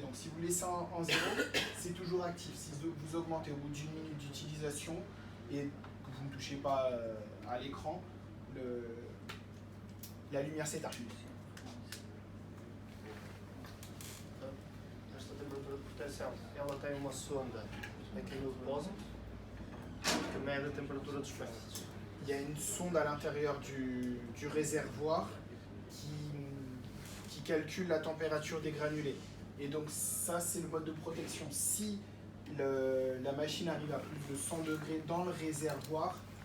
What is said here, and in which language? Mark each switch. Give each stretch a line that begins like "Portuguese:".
French: Donc si vous laissez en 0, c'est toujours actif. Si vous augmentez au bout d'une minute d'utilisation et que vous ne touchez pas à l'écran, la lumière s'éteint.
Portuguese: Esta temperatura de proteção, ela tem uma sonda aqui no depósito que mede a temperatura dos pellets.
French: Il y a une sonde à l'intérieur du réservoir qui calcule la température des granulés. Et donc ça, c'est le mode de protection. Si la machine arrive à plus de 100 degrés dans le réservoir,